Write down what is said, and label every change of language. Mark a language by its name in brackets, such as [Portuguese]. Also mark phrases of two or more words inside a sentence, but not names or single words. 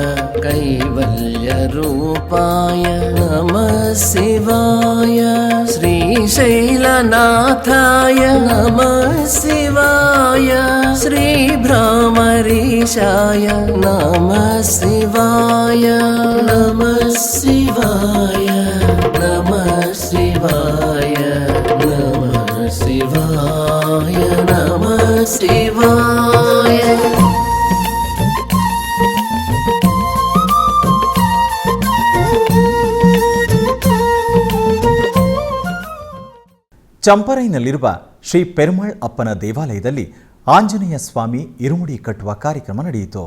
[Sanskrit] कैवल्यरूपाय नमः शिवाय, श्रीशैलनाथाय नमः शिवाय, श्रीभ्रामरीशाय नमः शिवाय, नमः शिवाय, नमः शिवाय, नमः शिवाय, नमः शिवाय. [Kannada] ಚಂಪರೈನಲ್ಲಿರುವ ಶ್ರೀ ಪೆರುಮಾಳ್ ಅಪ್ಪನ ದೇವಾಲಯದಲ್ಲಿ ಆಂಜನೇಯ ಸ್ವಾಮಿ ಇರುಮುಡಿ ಕಟ್ಟುವ ಕಾರ್ಯಕ್ರಮ ನಡೆಯಿತು.